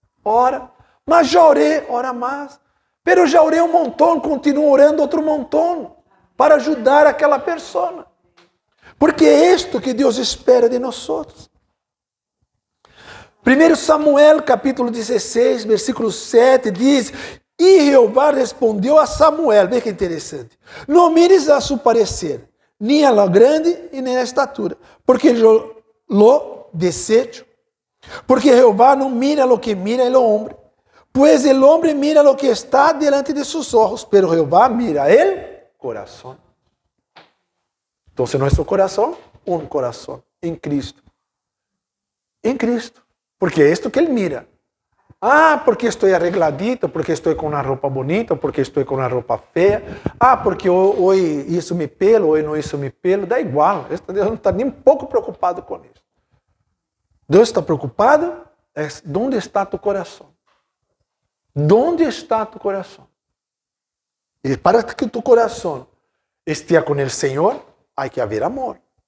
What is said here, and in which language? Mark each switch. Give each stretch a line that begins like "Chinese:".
Portuguese: Ora, mas já orei, ora mais. Pero já orei um montão, continuo orando outro montão para ajudar aquela pessoa. Porque é isto que Deus espera de nós. 1 Samuel capítulo 16, versículo 7 diz: E Jeová respondeu a Samuel, veja que interessante: Não mires a seu parecer,
Spanish: ni a lo grande y ni a estatura, porque yo lo desecho. Porque Jehová no mira lo que mira el hombre, pues el hombre mira lo que está delante de sus ojos, pero Jehová mira el corazón. Entonces nuestro corazón, un corazón en Cristo. En Cristo. Porque es esto que Él mira. Ah, porque estoy arregladito, porque estoy con una ropa bonita, porque estoy con una ropa fea. Ah, porque hoy hizo mi pelo, hoy no hizo mi pelo.
Portuguese: Da igual, Deus não está nem um pouco preocupado com isso. Deus está preocupado é onde está tu coração. ¿Dónde está tu coração? E para que tu coração esteja com o Senhor, há que haver amor.